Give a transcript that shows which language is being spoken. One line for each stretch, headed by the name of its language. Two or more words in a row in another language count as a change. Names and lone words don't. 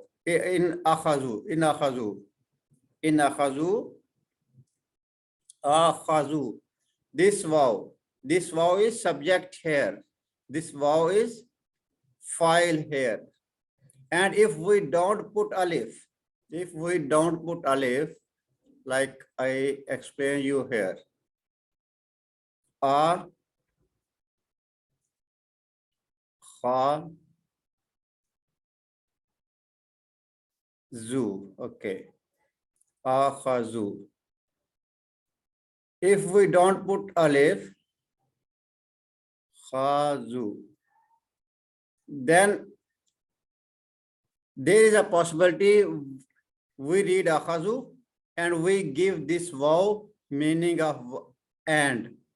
English: In
Arabic: akhazu, akhazu,
English: this vav is subject here. This vav is file here. And if we don't put alif, like I explain you here,
Arabic: a, kha, zu, okay, a, kha, zu.
English: If we don't put
Arabic: alif, kha, zu,
English: then there is a possibility we read akhazu and we give this vav meaning of and.